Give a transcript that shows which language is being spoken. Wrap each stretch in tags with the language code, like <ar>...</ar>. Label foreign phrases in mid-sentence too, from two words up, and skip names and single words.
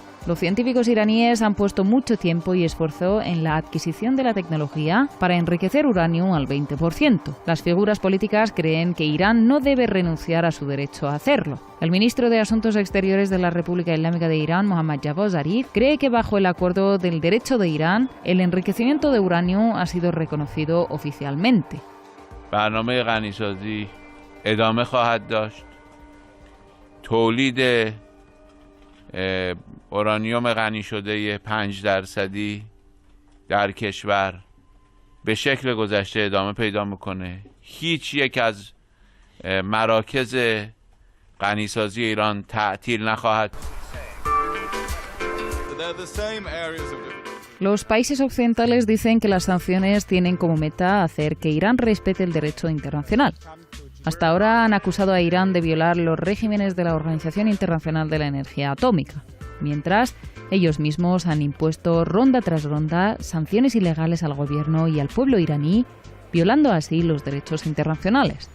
<es>Los científicos iraníes han puesto mucho tiempo y esfuerzo en la adquisición de la tecnología para enriquecer uranio al 20%. Las figuras políticas creen que Irán no debe renunciar a su derecho a hacerlo. El ministro de Asuntos Exteriores de la República Islámica de Irán, Mohammad Javad Zarif, cree que bajo el acuerdo del derecho de Irán, el enriquecimiento de uranio ha sido reconocido oficialmente.</es> <fa>برنامه غنیسازی ادامه خواهد داشت. تولید اورانیوم غنی شده 5% در کشور به شکل گذشته ادامه پیدا میکنه. هیچ یک از مراکز غنیسازی ایران تعطیل نخواهد.</fa> <es>Los países occidentales dicen que las sanciones tienen como meta hacer que Irán respete el derecho internacional. Hasta ahora han acusado a Irán de violar los regímenes de la Organización Internacional de la Energía Atómica, mientras ellos mismos han impuesto ronda tras ronda sanciones ilegales al gobierno y al pueblo iraní, violando así los derechos internacionales.</es>